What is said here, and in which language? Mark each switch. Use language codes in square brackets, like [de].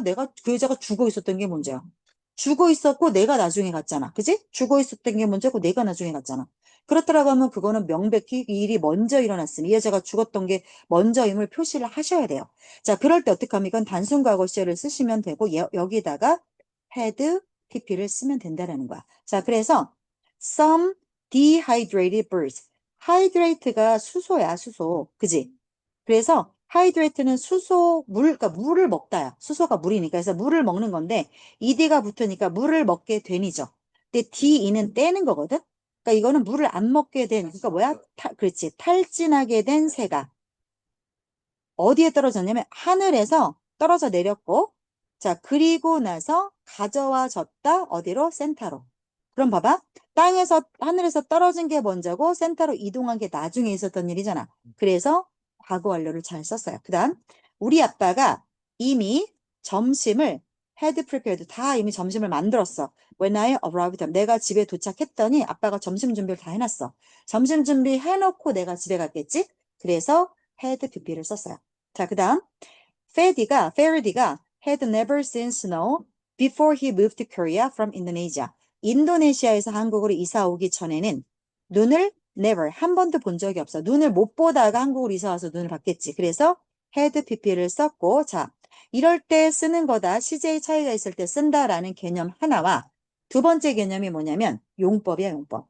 [ko] 내가 그 여자가 죽어 있었던 게 먼저야? 죽어 있었고 내가 나중에 갔잖아. 그지? 죽어 있었던 게 먼저고 내가 나중에 갔잖아. 그렇더라고 하면 그거는 명백히 이 일이 먼저 일어났으니 이 여자가 죽었던 게 먼저임을 표시를 하셔야 돼요. 자, 그럴 때 어떻게 하면 이건 단순 과거 시제를 쓰시면 되고 여기다가 had pp를 쓰면 된다라는 거야. 자, 그래서 [en] some dehydrated birds. [ko] hydrate가 수소야, 수소. 그지? 그래서 hydrate는 수소, 그러니까 물을 먹다야. 수소가 물이니까. 그래서 물을 먹는 건데 ed가 붙으니까 물을 먹게 된이죠. 근데 de는 떼는 거거든? 그러니까 이거는 물을 안 먹게 된, 그러니까 뭐야? 그렇지. 탈진하게 된 새가 어디에 떨어졌냐면 하늘에서 떨어져 내렸고, 자, 그리고 나서 가져와졌다. 어디로? 센터로. 그럼 봐봐. 땅에서, 하늘에서 떨어진 게 먼저고, 센터로 이동한 게 나중에 있었던 일이잖아. 그래서 과거 완료를 잘 썼어요. 그 다음, 우리 아빠가 이미 점심을 [en] had prepared. [ko] 다 이미 점심을 만들었어. [en] When I arrived home. [ko] 내가 집에 도착했더니 아빠가 점심 준비를 다 해놨어. 점심 준비 해놓고 내가 집에 갔겠지? 그래서 had pp를 썼어요. [en] 자, 그 다음, Farady가 had never seen snow before he moved to Korea from Indonesia. [ko] 인도네시아에서 한국으로 이사 오기 전에는 눈을 never, 한 번도 본 적이 없어. 눈을 못 보다가 한국으로 이사 와서 눈을 봤겠지. 그래서 had pp를 썼고, 자, 이럴 때 쓰는 거다. CJ 차이가 있을 때 쓴다라는 개념 하나와 두 번째 개념이 뭐냐면 용법이야, 용법.